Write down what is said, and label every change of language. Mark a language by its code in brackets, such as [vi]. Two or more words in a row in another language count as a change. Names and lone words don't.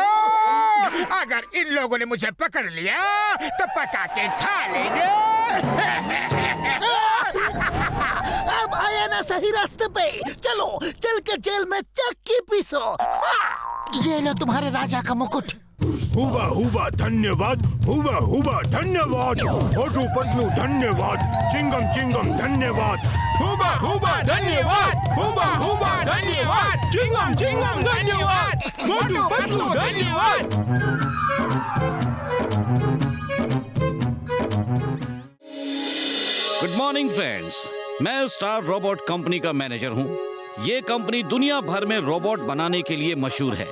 [hi] अगर इन लोगों ने मुझे पकड़ लिया तो पका के खा लेंगे। अब आया ना सही रास्ते पे। चलो चल के जेल में चक्की पीसो। ये लो तुम्हारे राजा का मुकुट। हुबा हुबा धन्यवाद, हुबा हुबा धन्यवाद, मोटू पतलू धन्यवाद, चिंगम चिंगम धन्यवाद, हुबा हुबा धन्यवाद, हुबा हुबा धन्यवाद, चिंगम चिंगम धन्यवाद, मोटू पतलू धन्यवाद। [en] good morning friends, [hi] मैं स्टार रोबोट कंपनी का मैनेजर हूँ। ये कंपनी दुनिया भर में रोबोट बनाने के लिए मशहूर है।